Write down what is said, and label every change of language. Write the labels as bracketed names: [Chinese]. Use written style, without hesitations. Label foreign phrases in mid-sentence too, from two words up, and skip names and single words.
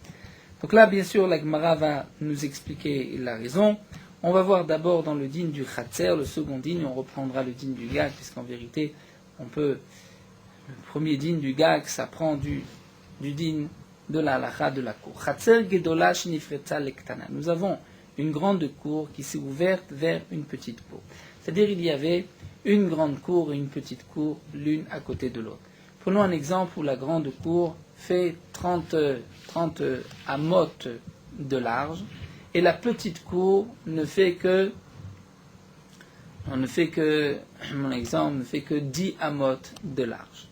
[French] Donc là, bien sûr, la Gemara va nous expliquer la raison. On va voir d'abord dans le din du Chatzer, le second din, on reprendra le din du Gag, puisqu'en vérité, le premier din du Gag, ça prend du din de la halacha de la cour. [Hebrew] חצר גדולה שנפרצה לקטנה. [French] Nous avons une grande cour qui s'est ouverte vers une petite cour. C'est-à-dire il y avait une grande cour et une petite cour l'une à côté de l'autre. Prenons un exemple où la grande cour fait 30 amotes de large et la petite cour mon exemple ne fait que 10 amotes de large.